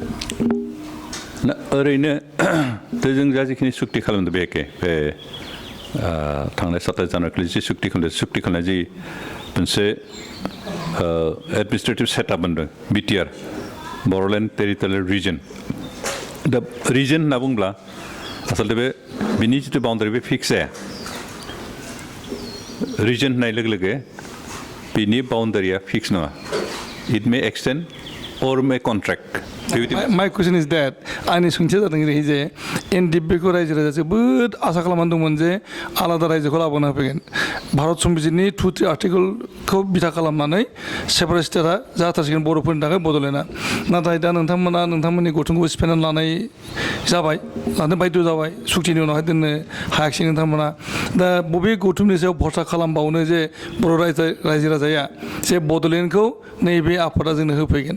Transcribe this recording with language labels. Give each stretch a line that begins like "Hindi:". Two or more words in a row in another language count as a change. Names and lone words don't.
Bodo: ओरैनो जों जा जिखिनि सुक्ति खालामदों बे एखे बे थांनाय 27 जानुवारि जि सुक्ति खालामनाय जि मोनसे
English: administrative setup
Bodo: मोनदों बिटिआर बड'लेण्ड टेरिटरियेल रिजन दा रिजन होनना बुंब्ला आसलते बे बिनि जितु बाउन्डारि बे फिक्स जाया रिजन होननाय लोगो लोगो बिनि बाउन्डारिया फिक्स नङा
English: it may extend or a contract. My question is that
Bodo: आंनि सोंथिया जादों ओरैहाय जे एनडिपिखौ रायजो राजाया जोबोद आसा खालामनानै दंमोन जे आलादा रायजोखौ लाबोनो होफैगोन भारत संबिजितनि 2-3 आर्टिकलखौ बिथा खालामनानै
English: separate state
Bodo: जाथारसिगोन बर'फोरनि थाखाय बड'लेण्डआ नाथाय दा नोंथांमोना नोंथांमोननि गौथुमखौ सिफायनानै लानाय जाबाय लानो बायद' जाबाय सुक्तिनि उनावहाय दोननो हायाखिसै नोंथांमोना दा बबे गौथुमनि सायाव भरसा खालामबावनो जे बर' रायजो राजाया जे बड'लेण्डखौ नैबे आफादा जोंनो होफैगोन